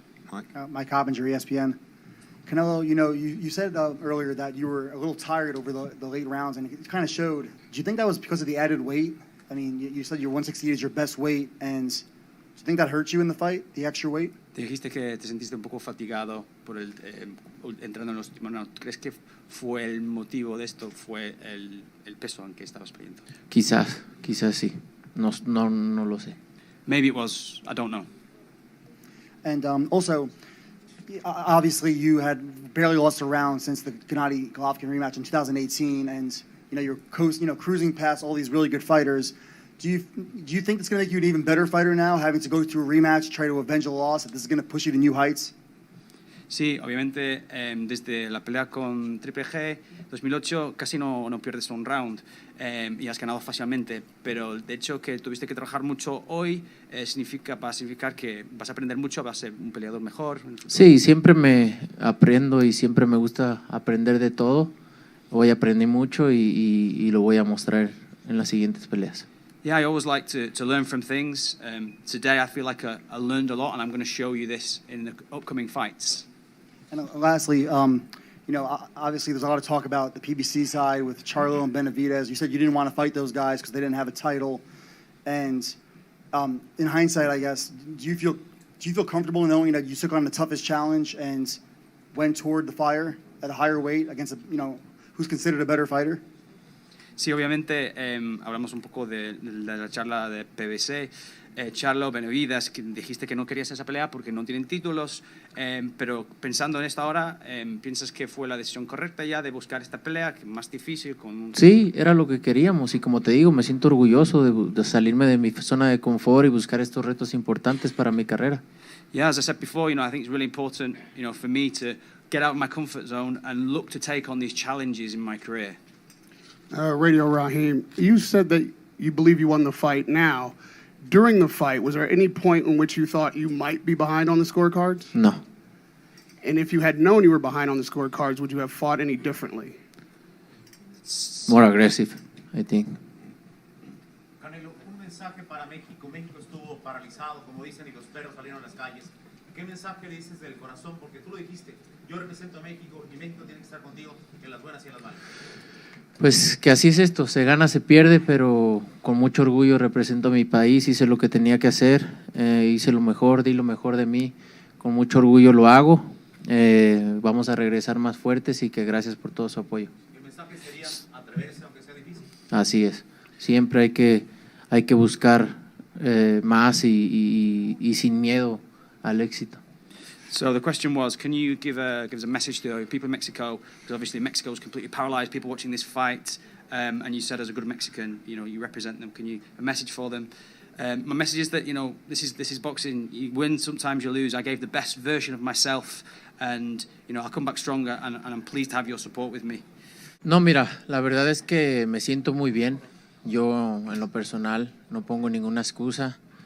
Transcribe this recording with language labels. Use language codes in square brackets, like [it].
[en] Mike Hoppinger, ESPN. Canelo, you said earlier that you were a little tired over the late rounds, and it kind of showed. Do you think that was because of the added weight? I mean, you said your 168 is your best weight, and do you think that hurt you in the fight, the extra weight? [es] Te dijiste que te sentiste un poco fatigado por entrando en los últimos rounds. ¿Crees que fue el motivo de esto, fue el peso en que estabas peleando? Quizás sí. No lo sé. [en] Maybe it was, I don't know. And also, obviously, you had barely lost a round since the Gennady-Golovkin rematch in 2018, and you're cruising past all these really good fighters. Do you think it's going to make you an even better fighter now, having to go through a rematch, try to avenge a loss, that this is going to push you to new heights? [es] Sí, obviamente desde la pelea con Triple G 2008 casi no pierdes un round y has ganado fácilmente, pero el hecho que tuviste que trabajar mucho hoy va a significar que vas a aprender mucho, vas a ser un peleador mejor. Sí, siempre me aprendo y siempre me gusta aprender de todo. Hoy aprendí mucho y lo voy a mostrar en las siguientes peleas. [en] Yeah, I always like to learn from things. Today I feel like I learned a lot, and I'm going to show you this in the upcoming fights. And lastly, obviously there's a lot of talk about the PBC side with Charlo and Benavidez. You said you didn't want to fight those guys because they didn't have a title. And in hindsight, I guess, do you feel comfortable knowing that you took on the toughest challenge and went toward the fire at a higher weight against who's considered a better fighter? [es] Sí, obviamente hablamos un poco de la charla de PBC. Charlo, Benavidez, que dijiste que no querías esa pelea porque no tienen títulos, pero pensando en esta hora, ¿piensas que fue la decisión correcta ya de buscar esta pelea, que más difícil? Sí, era lo que queríamos y como te digo, me siento orgulloso de salirme de mi zona de confort y buscar estos retos importantes para mi carrera. [en] Yeah, as I said before, I think it's really important, for me to get out of my comfort zone and look to take on these challenges in my career. Radio Raheem, you said that you believe you won the fight now. During the fight, was there any point in which you thought you might be behind on the scorecards? No. And if you had known you were behind on the scorecards, would you have fought any differently? More aggressive, I think. [es] Canelo, un mensaje para México. México estuvo paralizado, como dicen, y los perros salieron a las calles. ¿Qué mensaje le dices del corazón? Porque tú lo dijiste, yo represento a México y México tiene que estar contigo en las buenas y en las malas. Pues que así es esto, se gana, se pierde, pero con mucho orgullo represento a mi país, hice lo que tenía que hacer, hice lo mejor, di lo mejor de mí, con mucho orgullo lo hago, vamos a regresar más fuertes y que gracias por todo su apoyo. ¿El mensaje sería atreverse aunque sea difícil? Así es, siempre hay que buscar más y sin miedo al éxito. [en] So the question was, can you give us a message to people in Mexico? Because obviously Mexico is completely paralyzed, people watching this fight, and you said as a good Mexican, you represent them. Can you a message for them? My message is that this is boxing. You win, sometimes you lose. I gave the best version of myself, and I'll come back stronger. And I'm pleased to have your support with me. [es] No, mira, la verdad es que me siento muy bien. Yo en lo personal no pongo ninguna excusa.